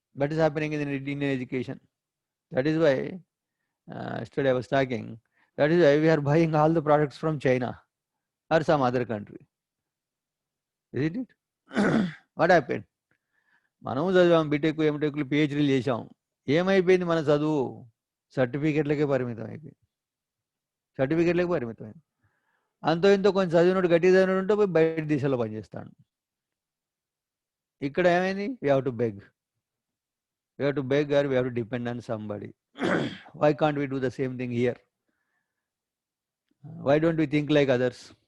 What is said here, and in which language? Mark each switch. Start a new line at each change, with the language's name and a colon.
English: That is happening in Indian education. That is why yesterday I was talking, that is why we are buying all the products from China or some other country. Isn't it? What happened?
Telugu: మనము చదివాం, BTech ఎంటెక్లు పిహెచ్డీలు చేసాం. ఏమైపోయింది మన చదువు? సర్టిఫికెట్లకే పరిమితం అయిపోయింది. సర్టిఫికెట్లకే పరిమితమైంది. అంతో ఇంతో కొంచెం చదివినట్టు, గట్టి చదివినట్టు ఉంటే పోయి బయట దేశాల్లో పనిచేస్తాడు. ఇక్కడ ఏమైంది?
English: We have to beg. We have to beg or we have to depend on somebody. Why can't we do the same thing here? Why don't we think like others?